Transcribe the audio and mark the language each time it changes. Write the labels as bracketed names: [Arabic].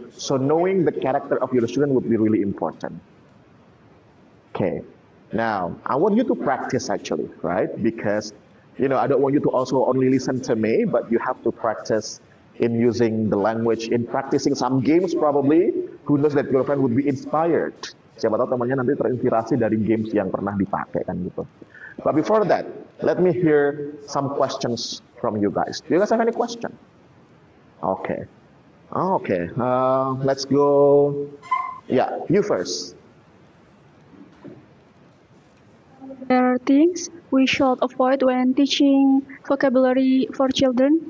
[English] So knowing the character of your student would be really important. Okay, now I want you to practice actually, right? Because, I don't want you to also only listen to me, but you have to practice in using the language, in practicing some games probably. Who knows that your friend would be inspired. [Indonesian] Siapa tahu temannya nanti terinspirasi dari games yang pernah dipakai kan gitu. [English] But before that, let me hear some questions from you guys. Do you guys have any question? Okay. Okay. Let's go. Yeah, you first. There are things we should avoid when teaching vocabulary for children.